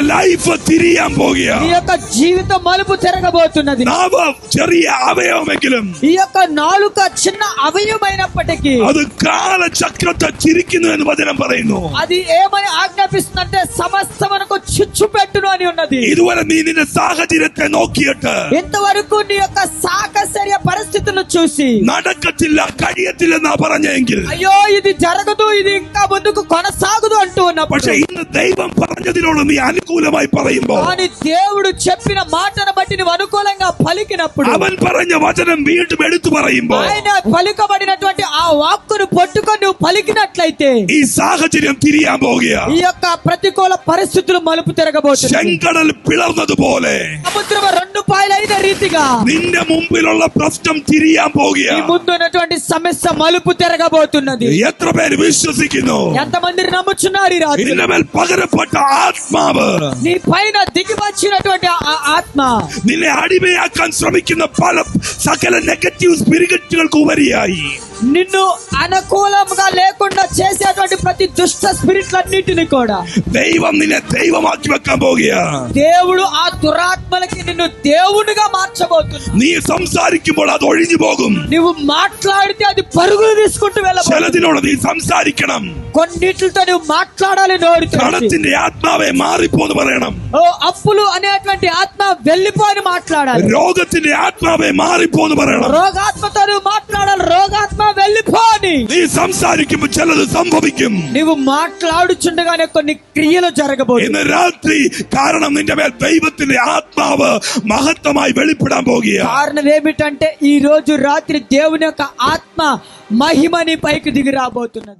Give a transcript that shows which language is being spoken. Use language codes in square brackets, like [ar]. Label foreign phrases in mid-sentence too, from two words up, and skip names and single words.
[ml] ലൈഫ് തിരിയാൻ പോകുക. [te] నీ యొక్క జీవితం మలుపు తిరగబోతున్నది. [ml] നാവ് ചെറിയ അവയവമെങ്കിലും [te] ఈ యొక్క నాలుక చిన్న అవయవమైనప్పటికీ [ml] അത് കാലചക്രത്തെ ചിരിക്കുന്നു എന്ന് വചനം പറയുന്നു. [te] అది ఏమని ఆజ్ఞాపిస్తుందంటే సమస్తమునకు చిచ్చు పెట్టును అని ఉన్నది. [ml] ഇതുവരെ നീ നിന്റെ സാഹചര്യത്തെ നോക്കിയിട്ട് [te] ఇంతవరకు నీ యొక్క సాహచర్య పరిస్థితులను చూసి [ml] നടക്കത്തില്ല കഴിയത്തില്ലെന്നാ പറഞ്ഞെങ്കിൽ, [te] అయ్యో ఇది జరగదు, ఇది ఇంకా ముందుకు కొనసాగదు అంటూ ఉన్నప్పుడు, [ml] പക്ഷെ ഇന്ന് ദൈവം പറഞ്ഞതിനോട് നീ അനുകൂലമായി പറയുമ്പോ, [te] కానీ దేవుడు చెప్పిన మాటను బట్టి నువ్వు అనుకూలంగా పలికినప్పుడు, [ml] അവൻ പറഞ്ഞ వచనం വീണ്ടും എടുത്തു പറയുമ്പോ, [te] ఆయన పలుకబడినటువంటి ఆ వాక్కును పట్టుకొని నువ్వు పలికినట్లయితే [ml] ഈ സാഹചര്യം തിരിയാൻ പോകുക. [te] ఈ యొక్క ప్రతికూల పరిస్థితులు మలుపు తిరగబోతుంది. [ml] ചെങ്കടൽ പിളർന്നതുപോലെ [te] సముద్రం రెండు పాయలైన రీతిగా [ml] നിന്റെ മുമ്പിലുള്ള പ്രശ്നം തിരിയാൻ പോകുക. [te] ఈ ముందు ఉన్నటువంటి సమస్య మలుపు తిరగబోతున్నది. [ml] എത്ര പേര് വിശ്വസിക്കുന്നു? [te] ఎంతమంది నమ్ముచున్నారు ఈ రాత్రి? [ml] നിന്റെ മേൽ പകരപ്പെട്ട ആത്മാവ്, [te] నీ పైన దిగి వచ్చినటువంటి ఆ ఆత్మ [ml] നിന്നെ അടിമയാക്കാൻ ശ്രമിക്കുന്ന പല സകല [en] negative spirits [ml] ഉപരിയായി [te] నిన్ను అనుకూలంగా లేకుండా చేసేటువంటి ప్రతి దుష్ట స్పిరిట్లన్నిటిని కూడా [ml] ദൈവം നിന്നെ ദൈവമാക്കി വെക്കാൻ പോകുക. [te] దేవుడు ఆ దురాత్మలకి నిన్ను దేవునిగా మార్చబోతున్నాడు. [ml] നീ സംസാരിക്കുമ്പോൾ അത് ഒഴിഞ്ഞു പോകും. [te] నువ్వు మాట్లాడితే అది పరుగులు తీసుకుంటూ వెళ్ళబోతుంది. [ml] ചിലതിനോട് നീ സംസാരിക്കണം. [te] కొన్నిటితో నువ్వు మాట్లాడాలి నోటితో. [ml] കടത്തിന്റെ ആത്മാവെ മാറിപ്പോന്ന് പറയണം. [te] ఓ అప్పులు అనేటువంటి ఆత్మ వెళ్ళిపోని మాట్లాడాలి. [ml] രോഗത്തിന്റെ ആത്മാവെ മാറിപ്പോന്ന് പറയണം. [te] రోగాత్మతో నువ్వు మాట్లాడాలి. రోగాత్మ వెళ్ళిపోని. [ml] നീ സംസാരിക്കുമ്പോൾ ചിലത് സംഭവിക്കും. [te] నువ్వు మాట్లాడుచుండగానే కొన్ని క్రియలు జరగబోతుంది. [ml] ഇന്ന് രാത്രി കാരണം നിന്റെ മേൽ ദൈവത്തിന്റെ ആത്മാവ് മഹത്വമായി വെളിപ്പെടാൻ പോകുക. [te] కారణం ఏమిటంటే ఈ రోజు రాత్రి దేవుని యొక్క ఆత్మ మహిమని పైకి దిగి రాబోతున్నది.